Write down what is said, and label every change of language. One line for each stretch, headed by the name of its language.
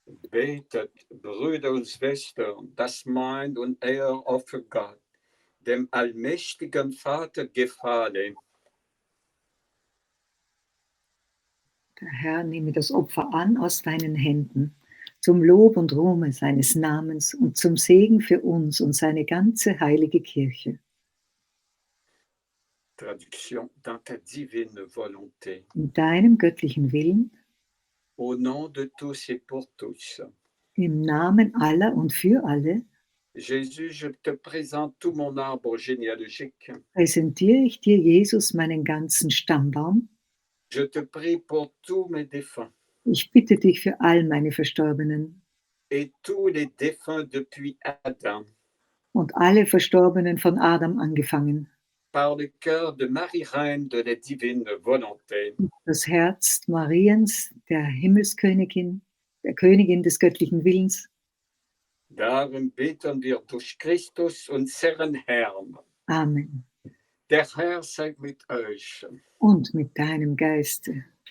German: Betet, Brüder und Schwestern, das meint und Ehropfer Gott, dem allmächtigen Vater gefalle. Der Herr nehme das Opfer an aus deinen Händen, zum Lob und Ruhme seines Namens und zum Segen für uns und seine ganze heilige Kirche.
French: Traduction dans ta divine volonté.
German: In deinem göttlichen Willen,
French: Au nom de tous et pour tous.
German: im Namen aller und für alle,
French: Jésus, je te présente tout mon arbre généalogique.
German: präsentiere ich dir, Jesus, meinen ganzen Stammbaum.
French: Je te prie pour tous mes défunts
German: Ich bitte dich für all meine Verstorbenen
French: et tous les défunts depuis Adam,
German: und alle Verstorbenen von Adam angefangen.
French: par le cœur de Marie, reine de la divine volonté.
German: Das Herz Mariens, der Himmelskönigin, der Königin des göttlichen Willens. Darum beten wir durch Christus, unseren Herrn. Amen. Der Herr sei mit euch. Und mit deinem Geiste.